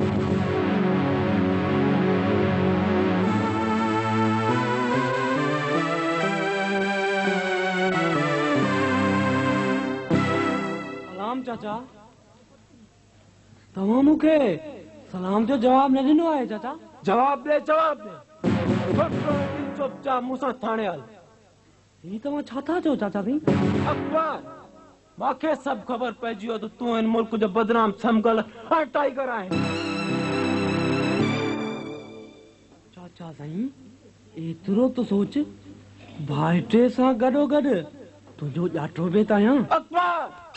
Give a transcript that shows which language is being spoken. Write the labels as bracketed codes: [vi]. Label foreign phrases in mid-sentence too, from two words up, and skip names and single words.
[sd] सलाम चाचा। तव्हां मूंखे सलाम जो जवाब न ॾिनो आहे चाचा। जवाब दे, जवाब दे। चुपचाप मूंसां थाणे हल। ही तव्हां छा था चओ चाचा भी? अकबर मूंखे सभु ख़बर पइजी वियो त तूं हिन मुल्क जो बदनाम समगल ऐं टाइगर आहे। चाचा साईं एतिरो तो सोच, भाइटे सां गॾोगॾु तुंहिंजो ॼाठो बि त आहियां। अकबर